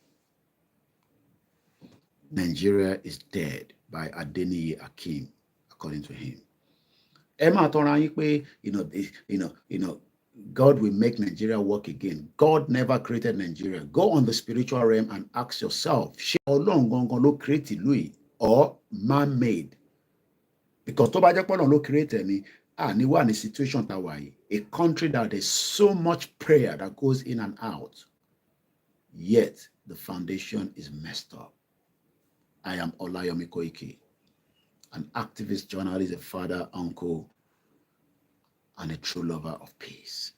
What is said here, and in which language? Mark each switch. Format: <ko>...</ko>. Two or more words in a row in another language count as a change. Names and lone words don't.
<en>Nigeria is dead by Adeniyi Akim, according to him. Emma Toranyipe, God will make Nigeria work again. God never created Nigeria. Go on the spiritual realm and ask yourself, Ọlọ́run create Louis or man-made?</en> <yo>Because tó bá jẹ́ pé Ọlọ́run ló</yo> <en>create me,</en> <yo>ni wà ní situation tá wà yìí,</yo> <en>a country that there's so much prayer that goes in and out, yet the foundation is messed up. I am Olayomi Koiki, an activist, journalist, a father, uncle, and a true lover of peace.</en>